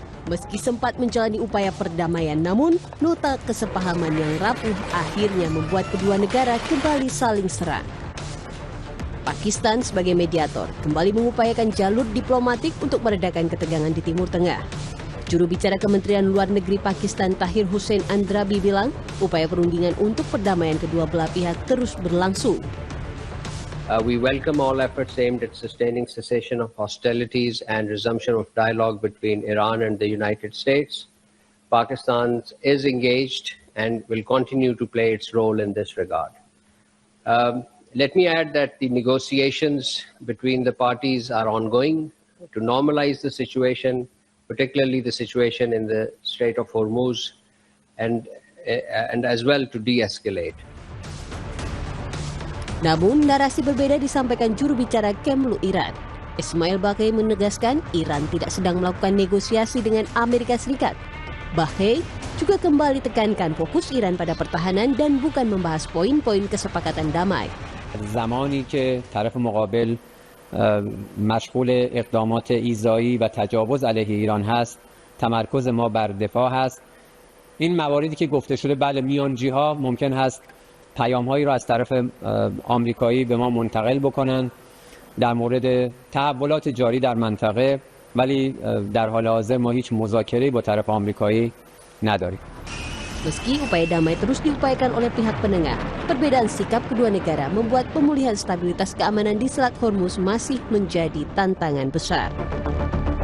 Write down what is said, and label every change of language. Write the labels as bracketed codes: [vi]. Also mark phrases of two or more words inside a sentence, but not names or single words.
[id] Meski sempat menjalani upaya perdamaian, namun nota kesepahaman yang rapuh akhirnya membuat kedua negara kembali saling serang. Pakistan sebagai mediator kembali mengupayakan jalur diplomatik untuk meredakan ketegangan di Timur Tengah. Juru bicara Kementerian Luar Negeri Pakistan Tahir Hussein Andrabi bilang, upaya perundingan untuk perdamaian kedua belah pihak terus berlangsung. [en] We welcome all efforts aimed at sustaining cessation of hostilities and resumption of dialogue between Iran and the United States. Pakistan is engaged and will continue to play its role in this regard. Let me add that the negotiations between the parties are ongoing to normalize the situation, particularly the situation in the Strait of Hormuz, and as well to de-escalate. [id] Namun, narasi berbeda disampaikan juru bicara Kemlu Iran. Ismail Baqai menegaskan Iran tidak sedang melakukan negosiasi dengan Amerika Serikat. Baqai juga kembali tekankan fokus Iran pada pertahanan dan bukan membahas poin-poin kesepakatan damai. [fa] زمانی که طرف مقابل مشغول اقدامات ایذایی و تجاوز علیه ایران هست، تمرکز ما بر دفاع هست. این مواردی که گفته شده بله میانجی‌ها ممکن هست پیام‌هایی را از طرف آمریکایی به ما منتقل بکنن در مورد تحولات جاری در منطقه، ولی در حال حاضر ما هیچ مذاکره‌ای با طرف آمریکایی نداریم. [id] Meski upaya damai terus diupayakan oleh pihak penengah, perbedaan sikap kedua negara membuat pemulihan stabilitas keamanan di Selat Hormuz masih menjadi tantangan besar.